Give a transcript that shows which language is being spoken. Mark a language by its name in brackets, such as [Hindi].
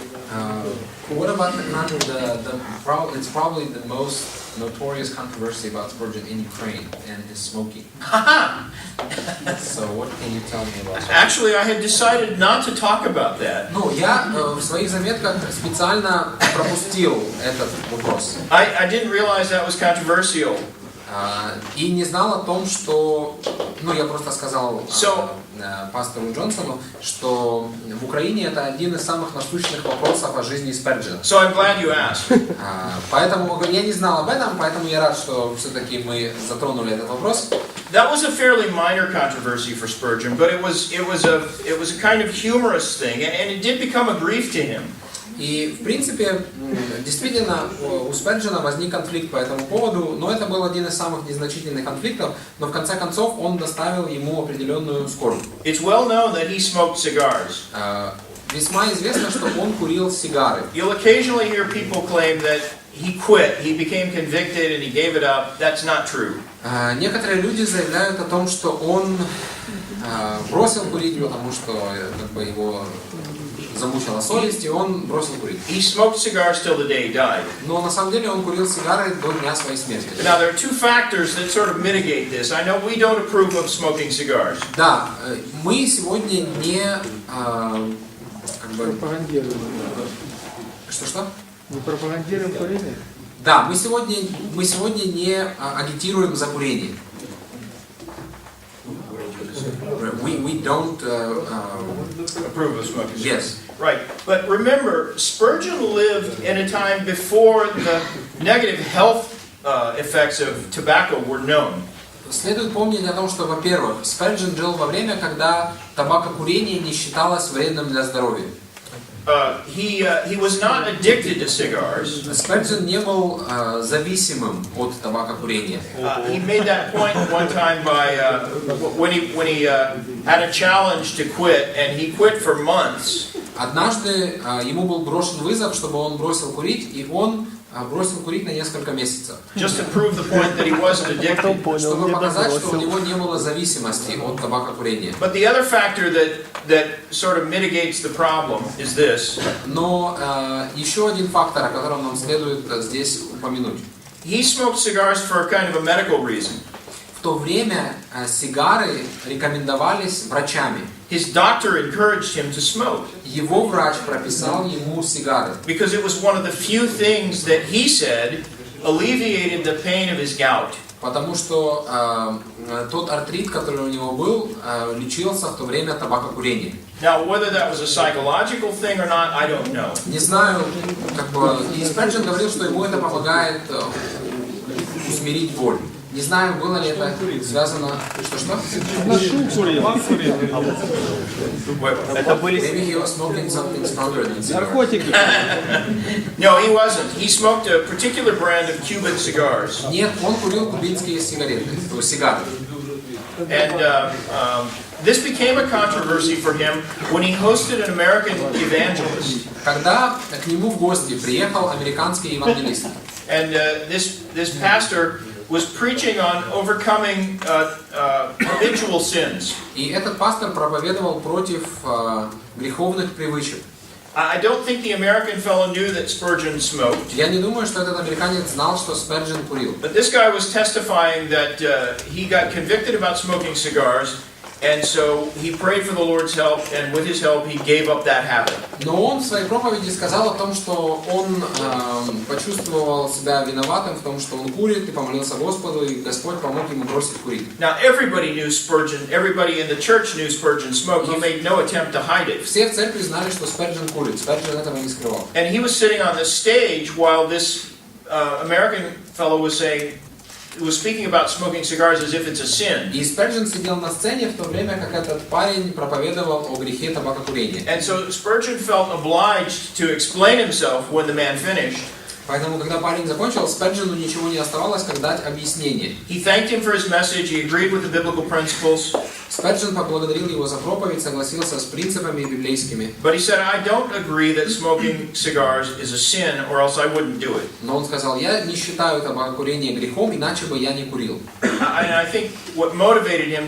[English] What about it's probably the most notorious controversy about Spurgeon in Ukraine and his smoking. So what can you tell me about that? Actually, I had decided not to talk about that. [Russian] Ну, я в своих заметках специально пропустил этот вопрос. [English] I didn't realize that was controversial. [Russian] И не знал о том, что, ну, я просто сказал пастору Джонсону, что в Украине это один из самых насущных вопросов о жизни Сперджена. [English] So I'm glad you asked. [Russian] Поэтому я не знал об этом, поэтому я рад, что все-таки мы затронули этот вопрос. [English] That was a fairly minor controversy for Spurgeon, but it was a kind of humorous thing, and it did become a grief to him. [Russian] И, в принципе, действительно, у Сперджена возник конфликт по этому поводу, но это был один из самых незначительных конфликтов, но в конце концов он доставил ему определенную скорбь. [English] It's well known that he smoked cigars. [Russian] Весьма известно, что он курил сигары. [English] You'll occasionally hear people claim that he quit, he became convicted and he gave it up. That's not true. [Russian] Некоторые люди заявляют о том, что он бросил курить, потому что как бы его замучила совесть, и он бросил курить. [English] He smoked cigars till the day he died. [Russian] Но на самом деле он курил сигары до дня своей смерти. [English] Now there are two factors that sort of mitigate this. I know we don't approve of smoking cigars. [Russian] Да, мы сегодня не как бы что? Не пропагандируем курение? Да, мы сегодня не агитируем за курение. [English] We don't approve of smoking cigars. Yes. Right. But remember, Spurgeon lived in a time before the negative health effects of tobacco were known. [Russian] Следует помнить о том, что, во-первых, Сперджен жил во время, когда табакокурение не считалось вредным для здоровья. [English] He was not addicted to cigars. [Russian] Сперджен не был зависимым от табакокурения. [English] He made that point one time by when he had a challenge to quit, and he quit for months. [Russian] Однажды ему был брошен вызов, чтобы он бросил курить, и он бросил курить на несколько месяцев. [English] Just to prove the point that he wasn't addicted. [Russian] Чтобы показать, что у него не было зависимости от табакокурения. [English] But the other factor that sort of mitigates the problem is this. [Russian] Но еще один фактор, о котором нам следует здесь упомянуть. [English] He smoked cigars for kind of a medical reason. [Russian] В то время сигары рекомендовались врачами. [English] His doctor encouraged him to smoke. [Russian] Его врач прописал ему сигары. [English] Because it was one of the few things that he said alleviated the pain of his gout. [Russian] Потому что тот артрит, который у него был, лечился в то время табакокурением. [English] Now, whether that was a psychological thing or not, I don't know. [Russian] Не знаю, как бы, и Сперджен говорил, что ему это помогает усмирить боль. Не знаю, было ли это связано... Что? [English] Maybe he was smoking something stronger than cigars. [Russian] Наркотики. [English] No, he wasn't. He smoked a particular brand of Cuban cigars. [Russian] Нет, он курил кубинские сигары. [English] And this became a controversy for him when he hosted an American evangelist. [Russian] Когда к нему в гости приехал американский евангелист. [English] And this pastor was preaching on overcoming habitual sins. [Russian] И этот пастор проповедовал против греховных привычек. [English] I don't think the American fellow knew that Spurgeon smoked. [Russian] Я не думаю, что этот американец знал, что Сперджен курил. [English] But this guy was testifying that he got convicted about smoking cigars, and so he prayed for the Lord's help, and with his help he gave up that habit. [Russian] Но он в своей проповеди сказал о том, что он почувствовал себя виноватым в том, что он курит, и помолился Господу, и Господь помог ему бросить курить. [English] Now everybody knew Spurgeon, everybody in the church knew Spurgeon smoked. He made no attempt to hide it. [Russian] Все в церкви знали, что Сперджен курит. Сперджен этого не скрывал. [English] And he was sitting on the stage while this American fellow was speaking about smoking cigars as if it's a sin. [Russian] И Сперджен сидел на сцене в то время, как этот парень проповедовал о грехе табакокурения. [English] And so Spurgeon felt obliged to explain himself when the man finished. [Russian] Поэтому, когда парень закончил, Сперджену ничего не оставалось, как дать объяснение. [English] He thanked him for his message. He agreed with the biblical principles. [Russian] Сперджен поблагодарил его за проповедь, согласился с принципами библейскими. [English] But he said, I don't agree that smoking cigars is a sin, or else I wouldn't do it. [Russian] Но он сказал, я не считаю табакокурение грехом, иначе бы я не курил. [English] And I think what motivated him